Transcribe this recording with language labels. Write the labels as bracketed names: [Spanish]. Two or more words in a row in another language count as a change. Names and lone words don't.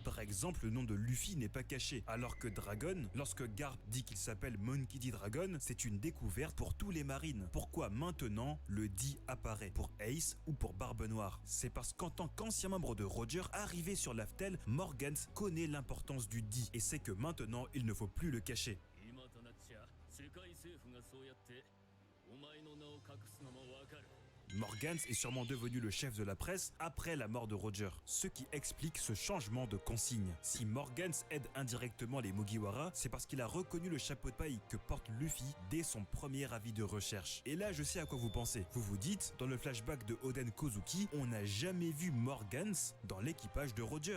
[French] Par exemple, le nom de Luffy n'est pas caché, alors que Dragon, lorsque Garp dit qu'il s'appelle Monkey D. Dragon, c'est une découverte pour tous les marines. Pourquoi maintenant le D apparaît pour Ace ou pour Barbe Noire? C'est parce qu'en tant qu'ancien membre de Roger, arrivé sur Laftel, Morgans connaît l'importance du D et sait que maintenant il ne faut plus le cacher. [Japanese] 今となっちゃ世界政府がそうやってお前の名を隠すのもわかる。 [French] Morgans est sûrement devenu le chef de la presse après la mort de Roger, ce qui explique ce changement de consigne. Si Morgans aide indirectement les Mugiwara, c'est parce qu'il a reconnu le chapeau de paille que porte Luffy dès son premier avis de recherche. Et là, je sais à quoi vous pensez. Vous vous dites, dans le flashback de Oden Kozuki, on n'a jamais vu Morgans dans l'équipage de Roger.